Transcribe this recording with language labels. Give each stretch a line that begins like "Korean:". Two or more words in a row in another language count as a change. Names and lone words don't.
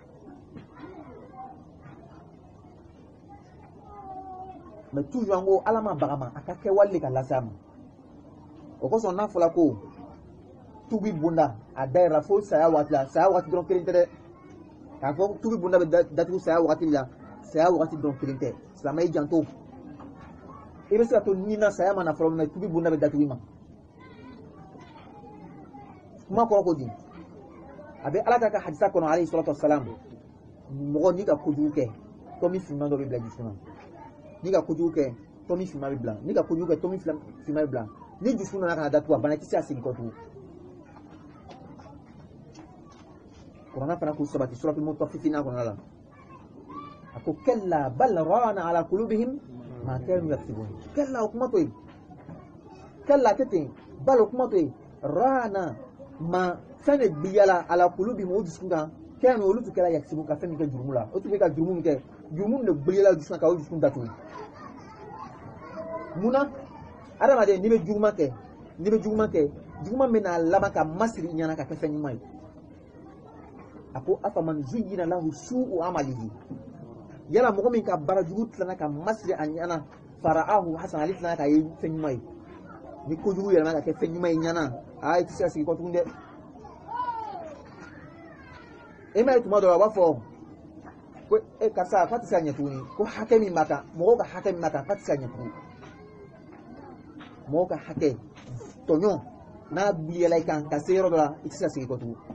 French: mais toujours
Bambara: an ko ala ma baga ma a ka kɛwale ka lase a ma o kosɔn n'a fɔla ko tubi bonda a dayɛlɛla fo saya waati la saya waati dɔrɔn kelen tɛ dɛ k'a fɔ tubi bunda bɛ datugu saya wagati la saya wagati dɔn kelen tɛ silamɛ y'i janto i bɛ se ka to ni na saya mana fɔlɔ mɛ tubi bunda bɛ datugu i ma kuma kɔrɔ ko di a bɛ ala ka hadisa kɔnɔ
Arabic: عليه الصلاة والسلام
Bambara: mɔgɔ n'i ka kojugu kɛ tɔmi finman dɔ bɛ bila dusukun na n'i ka kojugu kɛ tɔmi finman bɛ bila n'i ka kojugu kɛ tɔmi finman bɛ bila ni dusukun nana ka na datugu a banakisɛ a segin kɔ tugun kuranna fana k'u sabati suratul mutaffifina kɔnɔna la a ko
Arabic: كلا بل ران على قلوبهم ما كانوا يكسبون
Bambara: kalla o kuma to yen kalla tɛ ten bal o kuma to yen rana ma fɛn de biliyala
Arabic: على قلوبهم
Bambara: o dusukun kan kanu olu tun kɛra yaksubun ka fɛn min kɛ jurumu la o tun bɛ ka jurumu min kɛ jurumu de biliyala dusukun kan o dusukun datugu munna adamaden n'i bɛ juguman kɛ juguman bɛ n'a laban ka masiri i ɲɛna ka kɛ fɛn ɲuman ye a ko
Arabic: أفمن زين له سوء عمله
Bambara: yala mɔgɔ min ka baara jugu tilana ka masiri a ɲɛna
Arabic: فرآه حسنا
Bambara: ale tilana ka ye fɛn ɲuman ye ni kojugu yɛlɛma ka kɛ fɛn ɲuman ye ɲɛna i tɛ se ka sigi kɔ tugun dɛ e ma ye tuma dɔ la a b'a fɔ ko karisa fa tɛ se ka ɲɛ tuguni ko hakɛ min b'a kan mɔgɔw ka hakɛ min b'a kan fa tɛ se ka ɲɛ tugun mɔgɔw ka hakɛ tɔɲɔ n'a biliyala i kan ka se yɔrɔ dɔ la i tɛ se ka sigi kɔ tugun